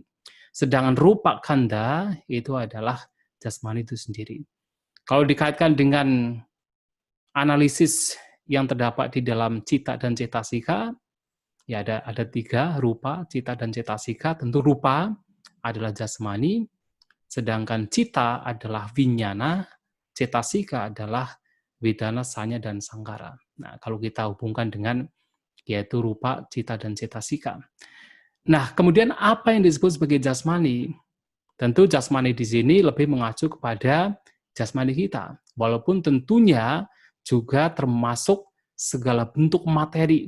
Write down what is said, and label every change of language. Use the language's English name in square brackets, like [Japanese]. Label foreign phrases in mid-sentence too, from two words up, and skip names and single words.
[Indonesian] Sedangkan [Pali] rupa kanda [Indonesian] itu adalah jasmani itu sendiri. Kalau dikaitkan dengan analisis yang terdapat di dalam cita dan cetasika, ya ada 3, rupa, cita, dan cetasika. Tentu rupa adalah jasmani, sedangkan cita adalah winyana, cetasika adalah vedana, sanya, dan sangkara. Nah, kalau kita hubungkan dengan yaitu rupa, cita, dan cetasika. Nah, kemudian apa yang disebut sebagai jasmani? Tentu jasmani di sini lebih mengacu kepada jasmani kita, walaupun tentunya juga termasuk segala bentuk materi.